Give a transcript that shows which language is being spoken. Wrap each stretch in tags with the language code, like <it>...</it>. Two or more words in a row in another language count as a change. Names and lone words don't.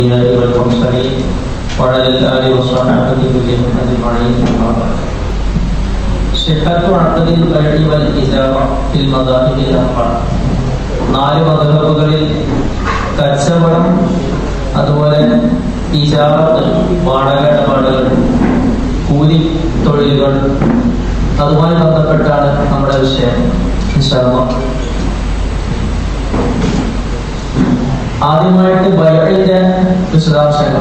<ar>والمرسلين وعلى الآل والصحابة كلهم أجمعين. صحة عقد البيع والإجارة في المذاهب الأربعة.</ar> <ml>നാല് മദ്ഹബുകളിൽ കച്ചവടം, അതുപോലെ ഇജാറത്ത്, വാടക ഇടപാടുകൾ, കൂലി തൊഴിലുകൾ, അതുമായി ബന്ധപ്പെട്ടാണ് നമ്മുടെ വിഷയം.</ml> <ar>إن شاء الله</ar> <ml>ആദ്യമായിട്ട് ബൈഅിന്റെ വിശദാംശങ്ങൾ.</ml>